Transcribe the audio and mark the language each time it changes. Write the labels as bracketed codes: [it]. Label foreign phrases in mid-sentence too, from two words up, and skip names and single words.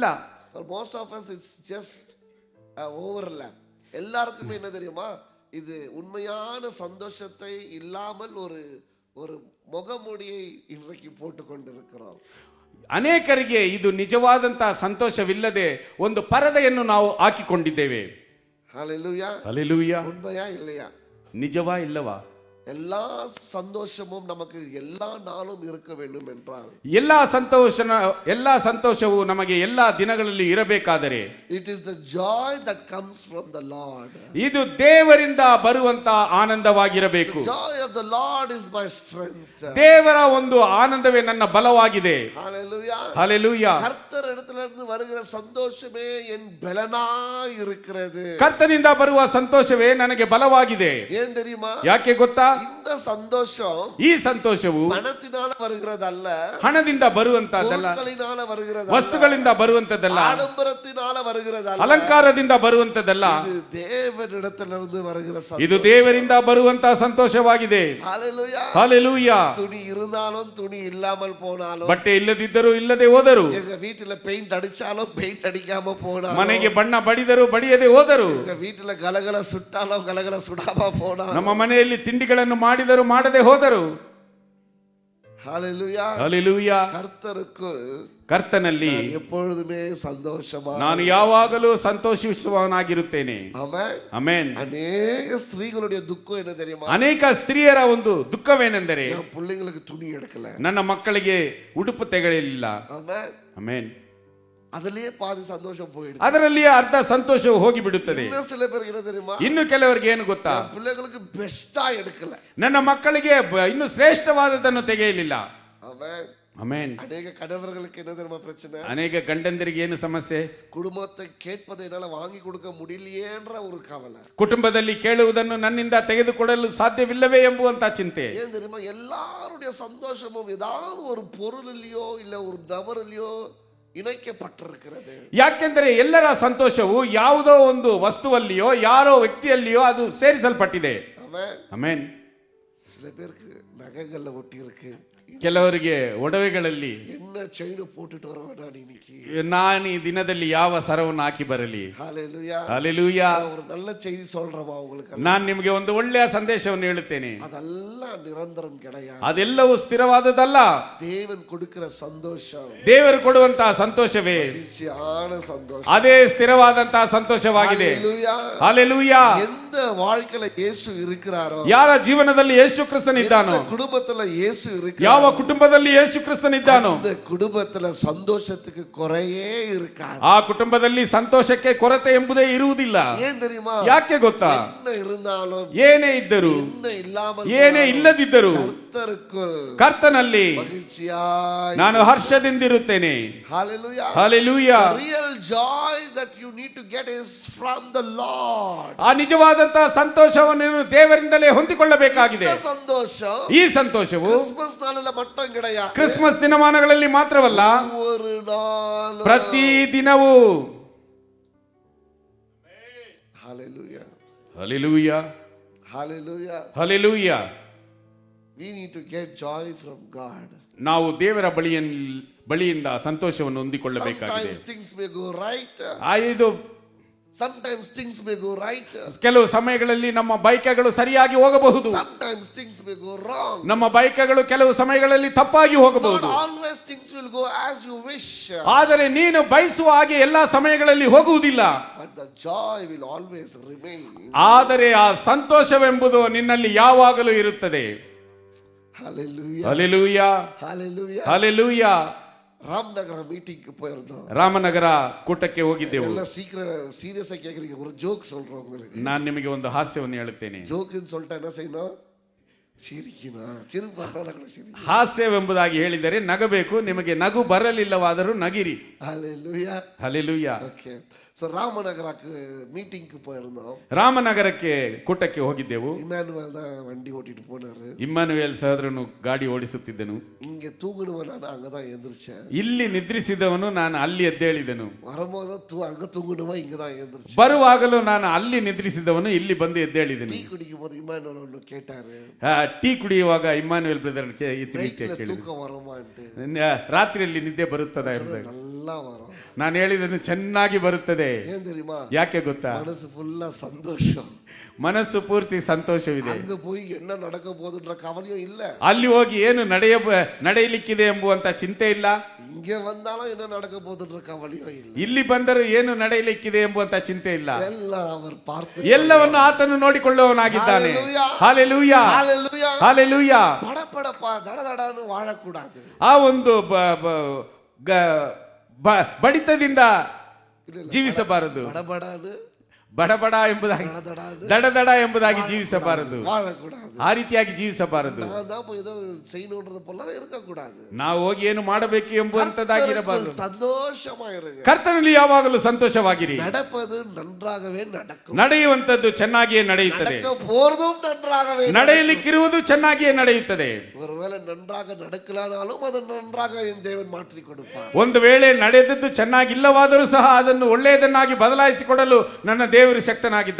[en] For most of us it's just a overlap. [ta] எல்லாருக்குமே என்ன தெரியுமா, இது உண்மையான சந்தோஷத்தை இல்லாமல் ஒரு ஒரு முகமூடியை இன்றைக்கு போட்டு கொண்டிருக்கிறோம். [kn] ಅನೇಕರಿಗೆ ಇದು ನಿಜವಾದಂತಹ ಸಂತೋಷವಿಲ್ಲದೆ ಒಂದು ಪರದೆಯನ್ನು ನಾವು ಹಾಕಿಕೊಂಡಿದ್ದೇವೆ. [en] Hallelujah. [kn] ಹಲ್ಲೆಲೂಯಾ. [ta] உண்மையா இல்லையா? [kn] ನಿಜವಾ ಇಲ್ಲವಾ? [ta] எல்லா சந்தோஷமும் நமக்கு எல்லா நாளும் இருக்க வேண்டும் என்றால், [kn] ಎಲ್ಲಾ ಸಂತೋಷವು ನಮಗೆ ಎಲ್ಲಾ ದಿನಗಳಲ್ಲಿ ಇರಬೇಕಾದರೆ, [en] it is the joy that comes from the Lord. [kn] ಇದು ದೇವರಿಂದ ಬರುವಂತ ಆನಂದವಾಗಿರಬೇಕು. [en] The joy of the Lord is my strength. [kn] ದೇವರ ಒಂದು ಆನಂದವೇ ನನ್ನ ಬಲವಾಗಿದೆ. [en] Hallelujah. [kn] ಹಲ್ಲೆಲೂಯಾ. [ta] கர்த்தர் இடத்திலிருந்து வருகிற சந்தோஷமே என் பலனாய் இருக்கிறது. [kn] ಕರ್ತನಿಂದ ಬರುವ ಸಂತೋಷವೇ ನನಗೆ ಬಲವಾಗಿದೆ. [ta] ஏன் தெரியுமா? [kn] ಯಾಕೆ ಗೊತ್ತಾ? [ta] இந்த சந்தோஷம் [kn] ಈ ಸಂತೋಷವು [ta] பணத்தினால வருகிறதல்ல, [kn] ಹಣದಿಂದ ಬರುವಂತದ್ದಲ್ಲ, [ta] பொருட்களினால வருகிறதல்ல, [kn] ವಸ್ತುಗಳಿಂದ ಬರುವಂತದ್ದಲ್ಲ, [ta] ஆடம்பரத்தினால வருகிறதಲ್ಲ, [kn] ಅಲಂಕಾರದಿಂದ ಬರುವಂತದ್ದಲ್ಲ. [ta] இது தேவனிடத்திலிருந்து வருகிற சந்தோஷம். [kn] ಇದು ದೇವರಿಂದ ಬರುವಂತಹ ಸಂತೋಷವಾಗಿದೆ. [ta] ஹalleluya. [kn] ಹಲ್ಲೆಲೂಯಾ. [ta] துணி இருந்தாலும் துணி இல்லாமல் போனாலும், [kn] ಬಟ್ಟೆ ಇಲ್ಲದಿದ್ದರೂ ಇಲ್ಲದೆ ಹೋದರು, [ta] எங்க வீட்டுல பெயிண்ட் அடிச்சாலும் பெயிண்ட் அடிக்காம போனா, [kn] ಮನೆಗೆ ಬಣ್ಣ ಬಡಿದರು ಬಡಿಯದೆ ಹೋದರು, [ta] வீட்டுல கலகல சுட்டாலும் கலகல சுடாம போனா, [kn] ನಮ್ಮ ಮನೆಯಲ್ಲಿ ತಿಂಡಿಗಳನ್ನು ಮಾಡಿದರು ಮಾಡದೆ ಹೋದರು. [ta] ஹalleluya, [kn] ಹಲ್ಲೆಲೂಯಾ. [ta] கர்த்தருக்குள் [kn] ಕರ್ತನಲ್ಲಿ [ta] எப்பொழுதுமே சந்தோஷமா, [kn] ನಾನು ಯಾವಾಗಲೂ ಸಂತೋಷಿಸುವವನಾಗಿರುತ್ತೇನೆ. [ta] ஆமென். [kn] ಆಮೆನ್. [ta] அநேக ஸ்திரீகளுடைய துக்கம் என்ன தெரியுமா? [kn] ಅನೇಕ ಸ್ತ್ರೀಯರ ಒಂದು ದುಃಖವೇನೆಂದರೆ, [ta] என் பிள்ளைங்களுக்கு துணி எடுக்கல, [kn] ನನ್ನ ಮಕ್ಕಳಿಗೆ ಉಡುಪು ತೆಗೆಯಲಿಲ್ಲ. [ta] ஆமென். [kn] ಆಮೆನ್. [ta] அதுலயே பாதி சந்தோஷம் போயிடுது. [kn] ಅದರಲ್ಲಿಯೇ ಅರ್ಧ ಸಂತೋಷವು ಹೋಗಿ ಬಿಡುತ್ತದೆ. [ta] இன்னும் சில பேருக்கு என்ன தெரியுமா? [kn] ಇನ್ನು ಕೆಲವರಿಗೆ ಏನು ಗೊತ್ತಾ, [ta] என் பிள்ளைங்களுக்கு பெஸ்டா எடுக்கல, [kn] ನನ್ನ ಮಕ್ಕಳಿಗೆ ಇನ್ನು ಶ್ರೇಷ್ಠವಾದದನ್ನು ತೆಗೆಯಲಿಲ್ಲ. [ta] ஆமென். [kn] ಆಮೆನ್. [ta] அநேக கணவர்களுக்கு என்ன தெரியுமா பிரச்சனை? [kn] ಅನೇಕ ಗಂಡಂದಿರಿಗೆ ಏನು ಸಮಸ್ಯೆ, [ta] குடும்பத்தை கேட்பதை என்னால வாங்கி கொடுக்க முடியலையேன்ற ஒரு கவலை. [kn] ಕುಟುಂಬದಲ್ಲಿ ಕೇಳುವುದನ್ನು ನನ್ನಿಂದ ತೆಗೆದುಕೊಡಲು ಸಾಧ್ಯವಿಲ್ಲವೇ ಎಂಬುವಂತ ಚಿಂತೆ. [ta] ஏன் தெரியுமா? எல்லாருடைய சந்தோஷமும் ஏதாவது ஒரு பொருளிலையோ இல்ல ஒரு நபரிலையோ இணைக்கப்பட்டிருக்கிறது. [kn] ಯಾಕೆಂದರೆ ಎಲ್ಲರ ಸಂತೋಷವು ಯಾವುದೋ ಒಂದು ವಸ್ತುವಲ್ಲಿಯೋ ಯಾರೋ ವ್ಯಕ್ತಿಯಲ್ಲಿಯೋ ಅದು ಸೇರಿಸಲ್ಪಟ್ಟಿದೆ. [ta] ஆமென். [kn] ಆಮೆನ್. [ta] சில பேருக்கு நகைகள்ல ஒட்டி இருக்கு, [kn] ಕೆಲವರಿಗೆ ಒಡವೆಗಳಲ್ಲಿ [ta] என்ன செயின் போட்டுட்டு வரவேன் நான் இன்னைக்கு, [kn] ನಾನು ಈ ದಿನದಲ್ಲಿ ಯಾವ ಸರವನ್ನು ಹಾಕಿ ಬರಲಿ. [ta] ஹalleluya. [kn] ಹಲ್ಲೆಲೂಯಾ. [ta] ஒரு நல்ல செய்தி சொல்றேன் உங்களுக்கு, [kn] ನಾನು ನಿಮಗೆ ಒಂದು ಒಳ್ಳೆಯ ಸಂದೇಶವನ್ನು ಹೇಳುತ್ತೇನೆ. [ta] அதெல்லாம் நிரந்தரம் கிடையாது. [kn] ಅದೆಲ್ಲವೂ ಸ್ಥಿರವಾದದಲ್ಲ. [ta] தேவன் கொடுக்கிற சந்தோஷம் [kn] ದೇವರು ಕೊಡುವಂತಹ ಸಂತೋಷವೇ [ta] நிச்சயமான சந்தோஷம். [kn] ಅದೇ ಸ್ಥಿರವಾದಂತಹ ಸಂತೋಷವಾಗಿದೆ. [ta] ஹalleluya. [kn] ಹಲ್ಲೆಲೂಯಾ. [ta] எந்த வாழ்க்கையில இயேசு இருக்கிறாரோ, [kn] ಯಾರ ಜೀವನದಲ್ಲಿ ಯೇಸು ಕ್ರಿಸ್ತನಿದ್ದಾನೋ, [ta] எந்த குடும்பத்துல இயேசு இருக்கிறாரோ, [kn] ಯಾವ ಕುಟುಂಬದಲ್ಲಿ ಯೇಸು ಕ್ರಿಸ್ತನಿದ್ದಾನೋ, [ta] அந்த குடும்பத்துல சந்தோஷத்துக்கு குறையே இருக்காது. [kn] ಆ ಕುಟುಂಬದಲ್ಲಿ ಸಂತೋಷಕ್ಕೆ ಕೊರತೆ ಎಂಬುದೇ ಇರುವುದಿಲ್ಲ. [ta] ஏன் தெரியுமா? [kn] ಯಾಕೆ ಗೊತ್ತಾ, [ta] என்ன இருந்தாலும் [kn] ಏನೇ ಇದ್ದರೂ [ta] என்ன இல்லாமல் [kn] ಏನೇ ಇಲ್ಲದಿದ್ದರೂ [ta] கர்த்தருக்குள் [kn] ಕರ್ತನಲ್ಲಿ [ta] மகிழ்ச்சியாய் [kn] ನಾನು ಹರ್ಷದಿಂದಿರುತ್ತೇನೆ. [ta] ஹalleluya. [kn] ಹಲ್ಲೆಲೂಯಾ. [en] The real joy that you need to get is from the Lord. [kn] ಆ ನಿಜವಾದಂತಹ ಸಂತೋಷವನ್ನು ನೀನು ದೇವರಿಂದಲೇ ಹೊಂದಿಕೊಳ್ಳಬೇಕಾಗಿದೆ. [ta] இந்த சந்தோஷம் [kn] ಈ ಸಂತೋಷವು [ta] கிறிஸ்மஸ் நாளில மட்டும் கிடையாது, [kn] ಕ್ರಿಸ್ಮಸ್ ದಿನಮಾನಗಳಲ್ಲಿ ಮಾತ್ರವಲ್ಲ, [ta] ஒரு நாள் [kn] ಪ್ರತಿ ದಿನವೂ. [en] hallelujah. [kn] ಹಲ್ಲೆಲೂಯಾ. [en] Hallelujah. [kn] ಹಲ್ಲೆಲೂಯಾ. [en] We need to get joy from God. [kn] ನಾವು ದೇವರ ಬಳಿಯಿಂದ ಸಂತೋಷವನ್ನು ಹೊಂದಿಕೊಳ್ಳಬೇಕಾಗಿದೆ. [en] Sometimes things may go right. [kn] ಇದು [en] Sometimes things may go right. [kn] ಕೆಲವು ಸಮಯಗಳಲ್ಲಿ ನಮ್ಮ ಬೈಕಗಳು ಸರಿಯಾಗಿ ಹೋಗಬಹುದು, [en] Sometimes things may go wrong. [kn] ನಮ್ಮ ಬೈಕಗಳು ಕೆಲವು ಸಮಯಗಳಲ್ಲಿ ತಪ್ಪಾಗಿ [en] Not [kn] ಹೋಗಬಹುದು. [en] always things will go as you wish. [kn] ಆದರೆ ನೀನು ಬಯಸುವ ಹಾಗೆ ಎಲ್ಲಾ ಸಮಯಗಳಲ್ಲಿ ಹೋಗುವುದಿಲ್ಲ. [en] But the joy will always remain. [kn] ಆದರೆ ಆ ಸಂತೋಷವೆಂಬುದು ನಿನ್ನಲ್ಲಿ ಯಾವಾಗಲೂ ಇರುತ್ತದೆ. [en] Hallelujah. [kn] ಹಲ್ಲೆಲೂಯಾ. [en] Hallelujah. [kn] ಹಲ್ಲೆಲೂಯಾ. [ta] ராம்நகர் மீட்டிங்க்கு போயிருந்தோம். [kn] ರಾಮನಗರ ಕೂಟಕ್ಕೆ ಹೋಗಿದ್ದೆವು. [ta] எல்லாம் சீரியஸா கேக்குறீங்க, ஒரு ஜோக் சொல்றேன் உங்களுக்கு. [kn] ನಾನು ನಿಮಗೆ ಒಂದು ಹಾಸ್ಯವನ್ನು ಹೇಳುತ್ತೇನೆ. [ta] ஜோக்குன்னு சொல்லிட்டா என்ன செய்யணும்? சிரிக்கணும். சிரிப்பாட்டா கூட சிரிக்கணும். [kn] ಹಾಸ್ಯವೆಂಬುದಾಗಿ ಹೇಳಿದರೆ ನಗಬೇಕು, ನಿಮಗೆ ನಗು ಬರಲಿಲ್ಲವಾದರೂ ನಗಿರಿ. [en] Hallelujah. [kn] ಹಲ್ಲೆಲೂಯಾ. [ta] ஓகே. சோ ராமநகருக்கு மீட்டிங்க்கு போயிருந்தோம். [kn] ರಾಮನಗರಕ್ಕೆ ಕೂಟಕ್ಕೆ ಹೋಗಿದ್ದೆವು. [ta] இமானுவேல் தான் வண்டி ஓட்டிட்டு போனாரு. [kn] ಇಮ್ಮಾನುವೇಲ್ ಸಹೋದರನು ಗಾಡಿ ಓಡಿಸುತ್ತಿದ್ದನು. [ta] இங்க தூங்குனவன் நான் அங்கதான் எந்திரிச்சேன். [kn] ಇಲ್ಲಿ ನಿದ್ರಿಸಿದವನು ನಾನು ಅಲ್ಲಿ ಎದ್ದೇಳಿದನು. [ta] வரும்போது அங்க தூங்குனவன் இங்கதான் எந்திரிச்சேன். [kn] ಬರುವಾಗಲೂ ನಾನು ಅಲ್ಲಿ ನಿದ್ರಿಸಿದವನು ಇಲ್ಲಿ ಬಂದು ಎದ್ದೇಳಿದನು. [ta] டீ குடிக்கும் போது இமானுவேல் ஒன்னு கேட்டாரு. [kn] ಟೀ ಕುಡಿಯುವಾಗ ಇಮ್ಮಾನುವೇಲ್ ಬ್ರದರ್ [ta] தூக்கம் வருமான்ட்டு. [kn] ರಾತ್ರಿಯಲ್ಲಿ ನಿದ್ದೆ ಬರುತ್ತದಾ ಎಂಬುದಾಗಿ. [ta] நல்லா வரும். [kn] ನಾನು ಹೇಳಿದನು ಚೆನ್ನಾಗಿ ಬರುತ್ತದೆ. [ta] ஏன் தெரியுமா? [kn] ಯಾಕೆ ಗೊತ್ತಾ, [ta] மனசு ஃபுல்லா சந்தோஷம். [kn] ಮನಸ್ಸು ಪೂರ್ತಿ ಸಂತೋಷವಿದೆ. [ta] அங்க போய் என்ன நடக்க போகுதுன்ற கவலையும் இல்ல. [kn] ಅಲ್ಲಿ ಹೋಗಿ ಏನು ನಡೆಯಲಿಕ್ಕಿದೆ ಎಂಬುವಂತ ಚಿಂತೆ ಇಲ್ಲ. [ta] இங்க வந்தாலும் என்ன நடக்க போகுதுன்ற கவலையும் இல்ல. [kn] ಇಲ್ಲಿ ಬಂದರೂ ಏನು ನಡೆಯಲಿಕ್ಕಿದೆ ಎಂಬುವಂತ ಚಿಂತೆ ಇಲ್ಲ. [ta] எல்லாம் அவர் பார்த்து [kn] ಎಲ್ಲವನ್ನು ಆತನು ನೋಡಿಕೊಳ್ಳುವವನಾಗಿದ್ದಾನೆ. ಹಲ್ಲೆಲೂಯಾ. [ta] ஹalleluya. [kn] ಹಲ್ಲೆಲೂಯಾ. [ta] படபடப்பா தடதடன்னு வாழக்கூடாது. [kn] ಆ ಒಂದು ಬಡಿತದಿಂದ ಜೀವಿಸಬಾರದು. [ta] படபடான்னு [kn] ಬಡಬಡ ಎಂಬುದಾಗಿ, ದಡದಡ ಎಂಬುದಾಗಿ ಜೀವಿಸಬಾರದು. [ta] வாழக்கூடாது. [kn] ಆ ರೀತಿಯಾಗಿ ಜೀವಿಸಬಾರದು. [ta] நான் தான் போய் ஏதோ செய்யணும்ன்றது போல இருக்கக்கூடாது. [kn] ನಾವು ಹೋಗಿ ಏನು ಮಾಡಬೇಕು ಎಂಬುವಂತದ್ದಾಗಿರಬಾರದು. [ta] சந்தோஷமா இருங்க. [kn] ಕರ್ತನಲ್ಲಿ ಯಾವಾಗಲೂ ಸಂತೋಷವಾಗಿರಿ. [ta] நடப்பது நன்றாகவே நடக்கும். [kn] ನಡೆಯುವಂತದ್ದು ಚೆನ್ನಾಗಿಯೇ ನಡೆಯುತ್ತದೆ. [ta] நடக்க போறதும் நன்றாகவே [kn] ನಡೆಯಲಿಕ್ಕಿರುವುದು ಚೆನ್ನಾಗಿಯೇ ನಡೆಯುತ್ತದೆ. [ta] ஒருவேளை நன்றாக நடக்கலானாலும் அது நன்றாக என் தேவன் மாற்றி கொடுப்பார். [kn] ಒಂದು ವೇಳೆ ನಡೆದದ್ದು ಚೆನ್ನಾಗಿಲ್ಲವಾದರೂ ಸಹ ಅದನ್ನು ಒಳ್ಳೆಯದನ್ನಾಗಿ ಬದಲಾಯಿಸಿಕೊಡಲು ನನ್ನ ದೇವರು ಶಕ್ತನಾಗಿದ್ದಾನೆ.